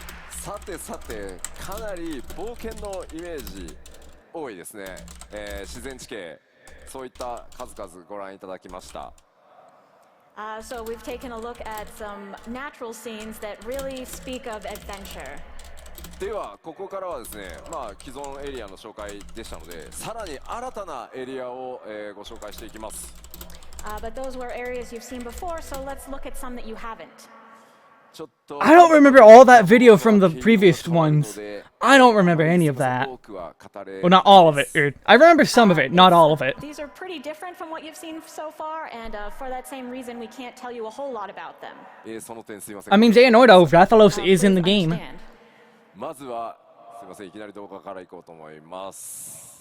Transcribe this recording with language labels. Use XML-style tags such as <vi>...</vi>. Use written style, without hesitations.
<ja>さてさて、かなり冒険のイメージ多いですね。自然地形、そういった数々ご覧いただきました。</ja> <en>So we've taken a look at some natural scenes that really speak of adventure.</en> <ja>ではここからはですね、既存エリアの紹介でしたので、さらに新たなエリアを、ご紹介していきます。</ja> <en>But those were areas you've seen before, so let's look at some that you haven't. I don't remember all that video from the previous ones. I don't remember any of that. Well, not all of it, dude. I remember some of it, not all of it. These are pretty different from what you've seen so far, and for that same reason, we can't tell you a whole lot about them. I mean, Xehanorto, Rathalos is in the game.</en> <ja>まずはすみません、いきなり動画からいこうと思います。</ja>